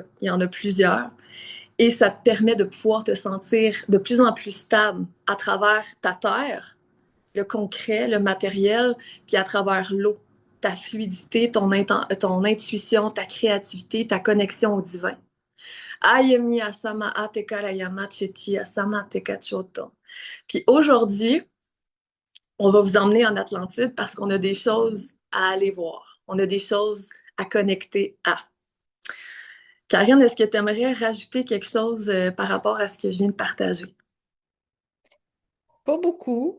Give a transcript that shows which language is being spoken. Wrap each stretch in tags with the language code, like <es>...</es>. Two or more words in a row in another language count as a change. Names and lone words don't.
<fr>Il y en a plusieurs. Et ça te permet de pouvoir te sentir de plus en plus stable à travers ta terre, le concret, le matériel, puis à travers l'eau, ta fluidité, ton intuition, ta créativité, ta connexion au divin. Ayemi asama atekarayama cheti asama tekachoto. Puis aujourd'hui, on va vous emmener en Atlantide parce qu'on a des choses à aller voir. On a des choses à connecter à. Karine, est-ce que tu aimerais rajouter quelque chose par rapport à ce que je viens de partager? Pas beaucoup.</fr>